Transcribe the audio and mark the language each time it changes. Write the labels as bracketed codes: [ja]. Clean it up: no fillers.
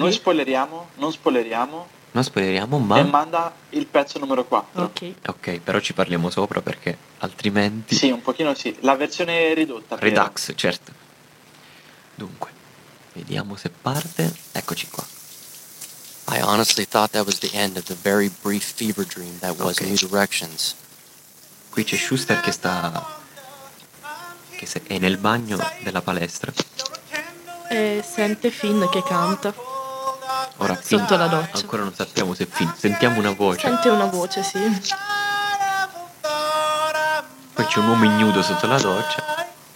[it] Ok, non spoileriamo, ma... E manda il pezzo numero 4. Ok, però ci parliamo sopra perché altrimenti... Sì, un pochino sì, la versione ridotta. Redux, però. Certo. Dunque, vediamo se parte... Eccoci qua. [en] I honestly thought that was the end of the very brief fever dream that was New Directions. [it] Qui c'è Schuster che sta... che è nel bagno della palestra e sente Finn che canta. Ora Finn, sotto la doccia. Ancora non sappiamo se Finn, sente una voce, sì. Poi c'è un uomo ignudo sotto la doccia.